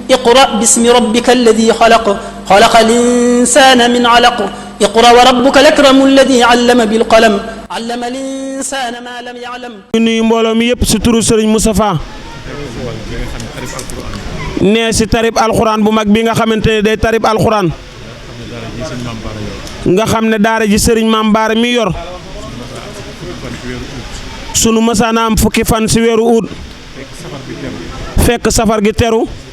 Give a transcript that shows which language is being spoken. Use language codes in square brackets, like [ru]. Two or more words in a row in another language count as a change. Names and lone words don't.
[ar] اقرأ باسم ربك الذي خلق خلق الإنسان من علق اقرأ وربك الأكرم الذي علم بالقلم علم الإنسان ما لم يعلم. [wo] nuyu mbooloo mi yëpp si turu Serigne Moustapha nee si tarib alxuraan bu mag bi nga xamante ne day tarib alxuraan nga xam ne daara ji Serigne Mame Bara mi yor sunu mësaana am fukki fan si weeru ut fekk safar gi teru